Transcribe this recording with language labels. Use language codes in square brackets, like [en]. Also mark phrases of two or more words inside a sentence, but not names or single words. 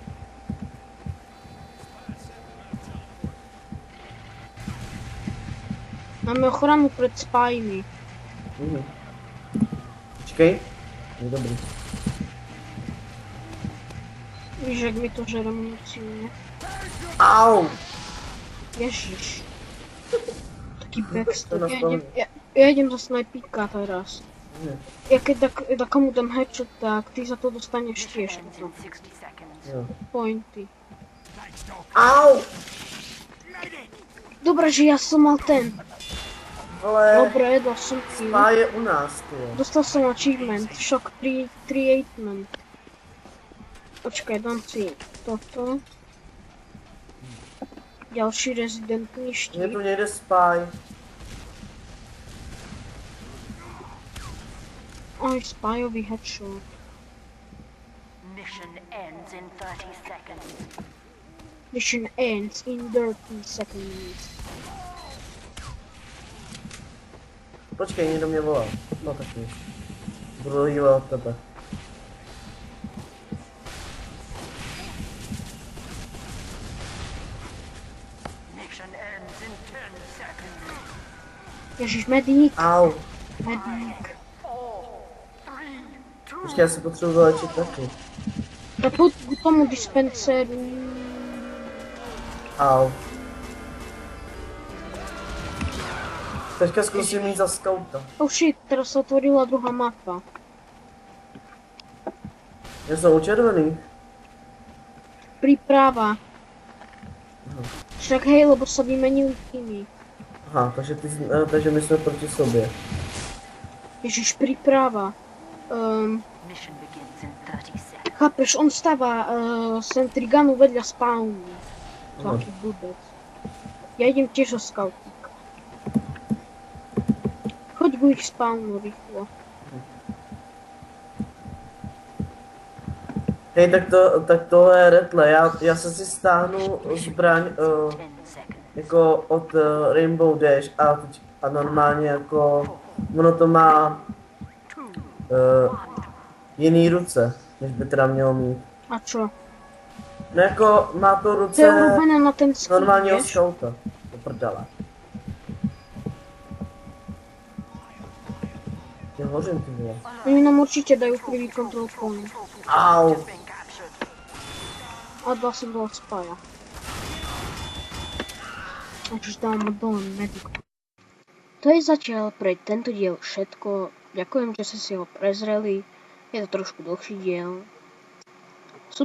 [cs] Máme ochranu před spymi. Počkej. Je dobrý. Víš, jak mi to žere munici, Au! [sk] Ježiš. Taký backstep. To Ja idem za snajpíka teraz. [cs] Ne. [sk] Ja keď komu dám headshot, tak ty za to dostaneš tiež. [cs] Jo. Pointy. Au! [sk] Dobre, že ja som mal ten. Ale Dobre, dal som kill. spy je u nás, ty. Dostal som achievement, [en] shock treatment. [sk] Počkaj, dám si toto. Ďalší rezidentný [cs] Mně štít. tu nejde spy. [sk] Aj spyový headshot. [en] Mission ends in 30 seconds. Mission ends in 30 seconds. [cs] Počkej, někdo mě volal. No tak nic. Budu healovat tebe. [en] Mission ends in 10 seconds. [cs] Ježiš, medic. Au! Medic. Počkej, já se potřebuji vylečit taky. To pojď k tomu dispenseru. Au. Teďka zkusím jít za skauta. [en] Oh shit, [sk] teraz sa otvorila druhá mapa. [cs] Já jsem u červených. [sk] Príprava. Však hej, lebo sa vymenili týmy. [cs] Aha, takže my jsme proti sobě. [sk] Ježiš, príprava. [en] Mission begins in 30 seconds. [sk] Chápeš, on stáva Sentriganu vedľa spawnu. To aký blbec. Ja idem tiež o scouting. Choď ku ich spawnu rýchlo. Hej, [cs] tak tohle je retle. Já se si stáhnu zbraň [en] 10 seconds. [cs] jako od Rainbow Dash a normálně jako ono to má jiný ruce, než by teda mělo mít. [sk] A čo? [cs] No jako má to To je ruce [sk] urobené na ten skin, [cs] normálního [sk] vieš? [cs] skauta. To prdele. Já hořím, ty vole. [sk] Oni nám určite dajú prvý [en] control point. Au! Being captured. [sk] A dal som do spaja. Takže dáme dole medic. To je zatiaľ pre tento diel všetko. Ďakujem, že ste si ho prezreli. Je to trošku dlhší diel.